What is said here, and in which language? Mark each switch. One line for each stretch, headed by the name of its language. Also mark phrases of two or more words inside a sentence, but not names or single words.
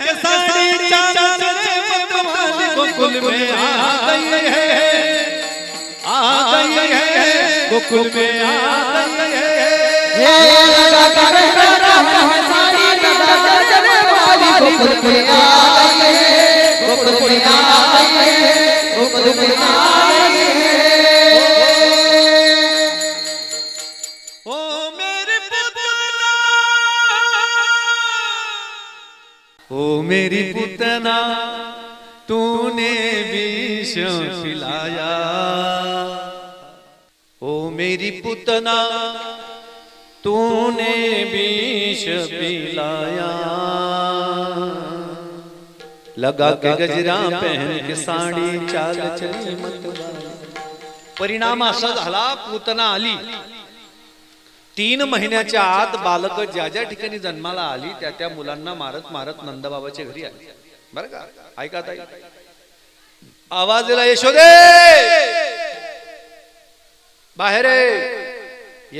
Hindi: के साड़ी चांद से मतवाली गोकुल में आ गई है, आ गई है, गोकुल में आ गई है। ये लगा के गजरा पहन साड़ी चांद से मतवाली गोकुल में आई है, गोकुल में आई है, गोकुल में आई है। ओ मेरी पुतना, ओ मेरी पुतना, तूने विष पिलाया। ओ मेरी पुतना, तूने विष पिलाया। लगा के गजरा पहन के साडी चाल चली मतवाली।
Marathi: परिणाम असा झाला, पुतना आली। 3 महिन्याच्या आत बालक ज्या ज्या ठिकाणी जन्माला आली त्या त्या मुलांना मारत मारत नंदबाबाच्या घरी आली। बरं का, ऐका ताई, आवाज दिला, यशोदे बाहेर ये।